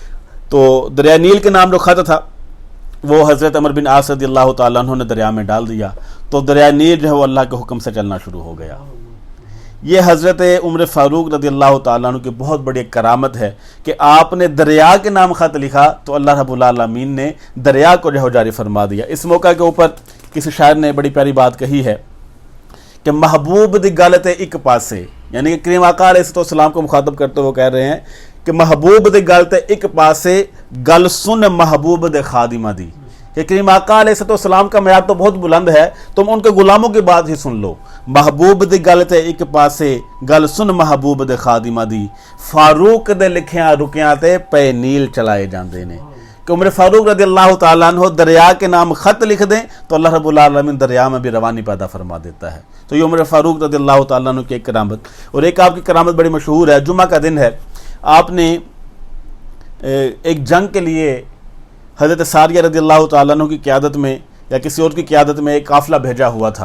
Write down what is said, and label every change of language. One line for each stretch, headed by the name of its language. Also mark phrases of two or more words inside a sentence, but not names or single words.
Urdu: تو دریائے نیل کے نام جو خط تھا وہ حضرت عمر بن عاص رضی اللہ تعالیٰ عنہ نے دریا میں ڈال دیا، تو دریائے نیل جو ہے وہ اللہ کے حکم سے چلنا شروع ہو گیا۔ یہ حضرت عمر فاروق رضی اللہ تعالیٰ عنہ کی بہت بڑی ایک کرامت ہے کہ آپ نے دریا کے نام خط لکھا تو اللہ رب العالمین نے دریا کو جو ہے جاری فرما دیا۔ اس موقع کے اوپر کسی شاعر نے بڑی پیاری بات کہی ہے کہ
Punjabi: محبوب دی گل تے ایک پاسے،
Urdu: یعنی کہ کریم آقا علیہ السلام کو مخاطب کرتے ہوئے کہہ رہے ہیں کہ
Punjabi: محبوب دی گل تے ایک پاسے گل سن محبوب دے خادمہ دی،
Urdu: کہ کریم آقا علیہ السلام کا معیار تو بہت بلند ہے، تم ان کے غلاموں کی بات ہی سن لو۔
Punjabi: محبوب دی گل تے ایک پاسے گل سن محبوب دے خادمہ دی، فاروق دے لکھیاں رکیاں تے پے نیل چلائے جاندے نے۔
Urdu: کہ عمر فاروق رضی اللہ تعالیٰ عنہ دریا کے نام خط لکھ دیں تو اللہ رب العالمین دریا میں بھی روانی پیدا فرما دیتا ہے۔ تو یہ عمر فاروق رضی اللہ تعالیٰ عنہ کی ایک کرامت، اور ایک آپ کی کرامت بڑی مشہور ہے، جمعہ کا دن ہے، آپ نے ایک جنگ کے لیے حضرت ساریہ رضی اللہ تعالیٰ عنہ کی قیادت میں یا کسی اور کی قیادت میں ایک قافلہ بھیجا ہوا تھا۔